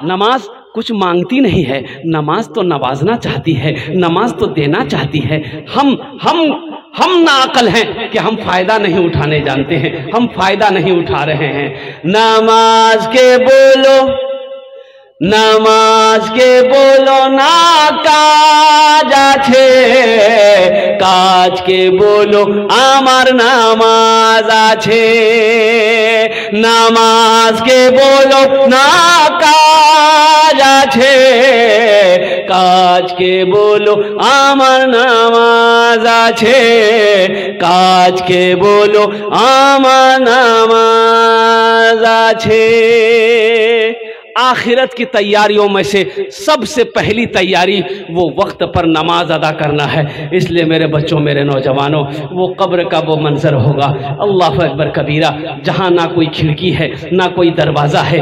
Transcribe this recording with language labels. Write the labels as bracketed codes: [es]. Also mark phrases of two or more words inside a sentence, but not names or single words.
[ur] نماز کچھ مانگتی نہیں ہے، نماز تو نوازنا چاہتی ہے، نماز تو دینا چاہتی ہے۔ ہم ناعقل ہیں کہ ہم فائدہ نہیں اٹھانے جانتے ہیں، ہم فائدہ نہیں اٹھا رہے ہیں۔ [bn] নামাজকে বলো, নামাজকে বলো না কাজ আছে, কাজ কে বলো আমার নামাজ আছে, নামাজকে বলো না কাজ আছে, কাজকে বলো আমার নামাজ আছে, কাজকে বলো আমার নামাজ আছে। [ur] آخرت کی تیاریوں میں سے سب سے پہلی تیاری وہ وقت پر نماز ادا کرنا ہے۔ اس لیے میرے بچوں، میرے نوجوانوں، وہ قبر کا وہ منظر ہوگا، [ar] اللہ اکبر کبیرہ، [ur] جہاں نہ کوئی کھڑکی ہے نہ کوئی دروازہ ہے۔